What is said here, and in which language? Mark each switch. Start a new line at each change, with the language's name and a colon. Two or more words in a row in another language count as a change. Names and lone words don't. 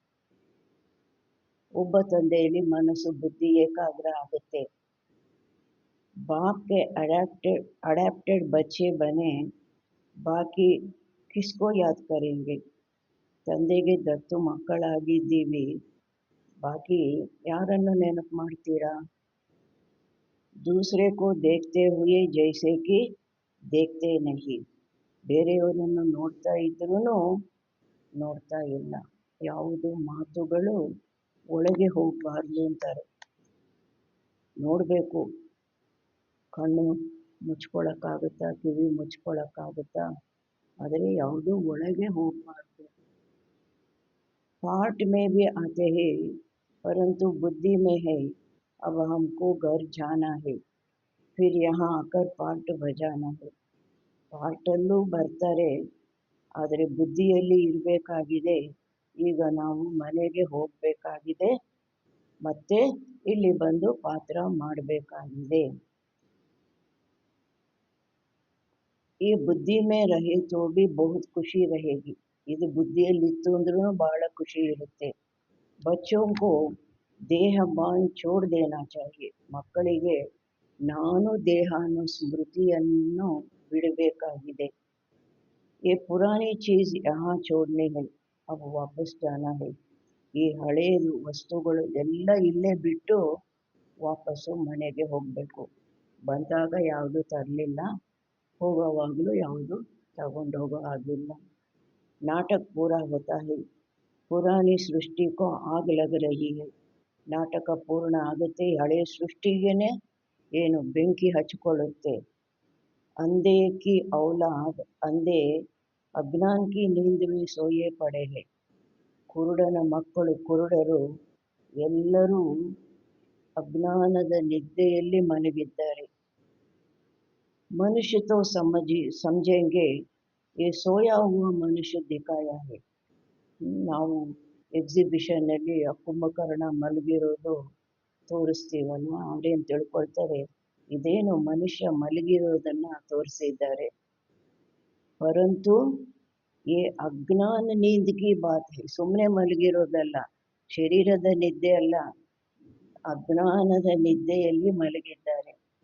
Kannada: ಒಬ್ಬ ತಂದೆಯಲ್ಲಿ ಮನಸ್ಸು ಬುದ್ಧಿ ಏಕಾಗ್ರ ಆಗುತ್ತೆ.
Hindi: बापगे अडैप्टेड बच्चे बने, बाकी किसको याद करेंगे.
Kannada: ತಂದೆಗೆ ದತ್ತು ಮಕ್ಕಳಾಗಿದ್ದೀವಿ, ಬಾಕಿ ಯಾರನ್ನು ನೆನಪು ಮಾಡ್ತೀರಾ.
Hindi: दूसरे को देखते हुए जैसे कि देखते नहीं,
Kannada: ಬೇರೆಯವರನ್ನು ನೋಡ್ತಾ ಇದ್ರೂ ನೋಡ್ತಾ ಇಲ್ಲ. ಯಾವುದು ಮಾತುಗಳು ಒಳಗೆ ಹೋಗಬಾರ್ದು ಅಂತಾರೆ. ನೋಡಬೇಕು, ಕಣ್ಣು ಮುಚ್ಕೊಳ್ಳೋಕ್ಕಾಗುತ್ತಾ, ಕಿವಿ ಮುಚ್ಕೊಳ್ಳೋಕ್ಕಾಗುತ್ತಾ, ಆದರೆ ಯಾವುದೂ ಒಳಗೆ ಹೋಗಬಾರ್ದು.
Hindi: पार्ट में भी आते हैं परंतु बुद्धि में है, अब हमको घर जाना है, फिर यहाँ आकर पार्ट बजाना है.
Kannada: ಪಾರ್ಟಲ್ಲೂ ಬರ್ತಾರೆ, ಆದರೆ ಬುದ್ಧಿಯಲ್ಲಿ ಇರಬೇಕಾಗಿದೆ. ಈಗ ನಾವು ಮನೆಗೆ ಹೋಗಬೇಕಾಗಿದೆ, ಮತ್ತೆ ಇಲ್ಲಿ ಬಂದು ಪಾತ್ರ ಮಾಡಬೇಕಾಗಿದೆ.
Hindi: ई बुद्धि में रहे तो भी बहुत खुशी रहेगी.
Kannada: ಇದು ಬುದ್ಧಿಯಲ್ಲಿತ್ತು ಅಂದ್ರೂ ಬಹಳ ಖುಷಿ ಇರುತ್ತೆ.
Hindi: बच्चोंको देह बांध छोड़ देना चाहिए,
Kannada: ಮಕ್ಕಳಿಗೆ ನಾನು ದೇಹ ಅನ್ನೋ ಸ್ಮೃತಿಯನ್ನು ಬಿಡಬೇಕಾಗಿದೆ.
Hindi: ये पुरानी चीज़ यहाँ छोड़नी है, अब वापस जाना है.
Kannada: ಈ ಹಳೆಯದು ವಸ್ತುಗಳು ಎಲ್ಲ ಇಲ್ಲೇ ಬಿಟ್ಟು ವಾಪಸ್ಸು ಮನೆಗೆ ಹೋಗಬೇಕು. ಬಂದಾಗ ಯಾವುದು ತರಲಿಲ್ಲ, ಹೋಗೋವಾಗಲೂ ಯಾವುದು ತಗೊಂಡೋಗೋ ಆಗಿಲ್ಲ.
Hindi: नाटक पूरा होता है, पुरानी सृष्टिगू आग लग रही है.
Kannada: ನಾಟಕ ಪೂರ್ಣ ಆಗುತ್ತೆ, ಹಳೆಯ ಸೃಷ್ಟಿಗೇನೆ ಏನು ಬೆಂಕಿ ಹಚ್ಕೊಳ್ಳುತ್ತೆ.
Hindi: अंधे की औलाद अंधे अज्ञान की नींद में सोए पड़े हैं.
Kannada: ಕುರುಡನ ಮಕ್ಕಳು ಕುರುಡರು ಎಲ್ಲರೂ ಅಜ್ಞಾನದ ನಿದ್ದೆಯಲ್ಲಿ ಮಲಗಿದ್ದಾರೆ.
Hindi: मनुष्य तो समझेंगे ये सोया हुआ मनुष्य दिखाया है.
Kannada: ನಾವು ಎಕ್ಸಿಬಿಷನ್ನಲ್ಲಿ ಆ ಕುಂಭಕರ್ಣ ಮಲಗಿರೋದು ತೋರಿಸ್ತೀವಲ್ವ, ಅವರೇನು ತಿಳ್ಕೊಳ್ತಾರೆ, ಇದೇನು ಮನುಷ್ಯ ಮಲಗಿರೋದನ್ನ ತೋರಿಸಿದ್ದಾರೆ.
Hindi: परंतु ई अज्ञान नींदगी बात है,
Kannada: ಸುಮ್ಮನೆ ಮಲಗಿರೋದಲ್ಲ, ಶರೀರದ ನಿದ್ದೆ ಅಲ್ಲ, ಅಜ್ಞಾನದ ನಿದ್ದೆಯಲ್ಲಿ ಮಲಗಿದ್ದಾರೆ.